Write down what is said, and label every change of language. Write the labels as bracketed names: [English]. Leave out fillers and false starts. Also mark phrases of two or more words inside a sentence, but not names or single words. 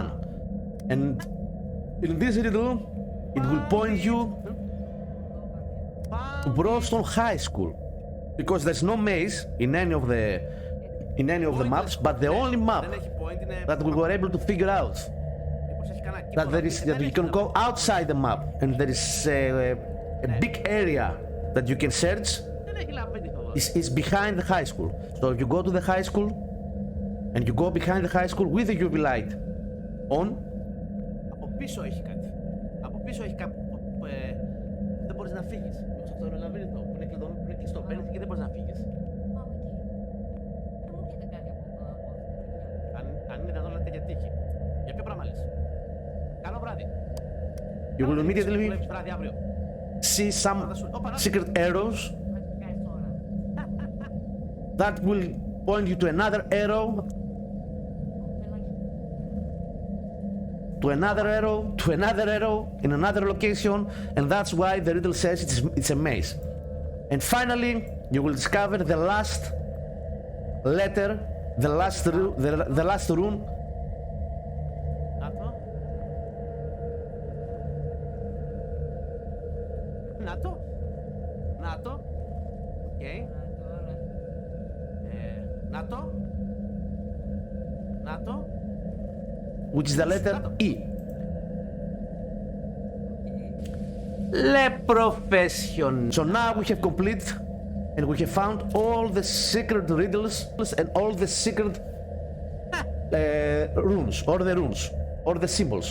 [English] And in this riddle, it will point you to Broston High School, because there's no maze in any of the maps, but the only map that we were able to figure out that you can go outside the map, and there is a big area that you can search is behind the high school. So if you go to the high school and you go behind the high school with the UV light on, [Greek] από πίσω έχει κάτι. Από πίσω έχει κάτι. Δεν μπορείς να φύγεις. Μέσα αυτό το λαβύρινθο που είναι κλειστό. Μπαίνεις και δεν μπορείς να φύγεις. Αν είναι δυνατόν λέτε για τύχη. Για ποιο πράγμα λες? Καλό βράδυ. [English] You will immediately see some secret arrows that will point you to another arrow, to another arrow, to another arrow in another location, and that's why the riddle says it's a maze. And finally, you will discover the last letter, the last rune. [Greek] Να το. Οκ. Να το. [English] Which is the letter E. Le profession. So now we have complete and we have found all the secret riddles and all the secret runes or the symbols.